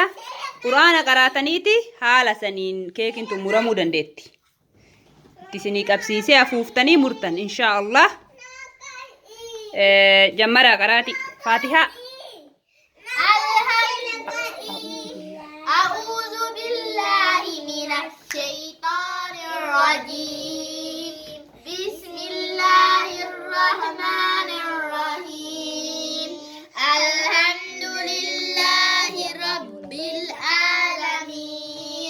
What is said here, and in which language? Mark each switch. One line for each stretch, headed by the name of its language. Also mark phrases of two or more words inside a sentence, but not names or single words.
Oromo: Quraana qaraataniiti haala saniin keekiin tun muramuu dandeetti. Isinii qabsiisee afuuftanii murtan
Arabic: إن شاء الله.
Oromo: Jammaraa qaraati Faatihaa.
Arabic: أعوذ بالله من الشيطان الرجيم. بسم الله الرحمن الرحيم. الحمد لله رب العالمين.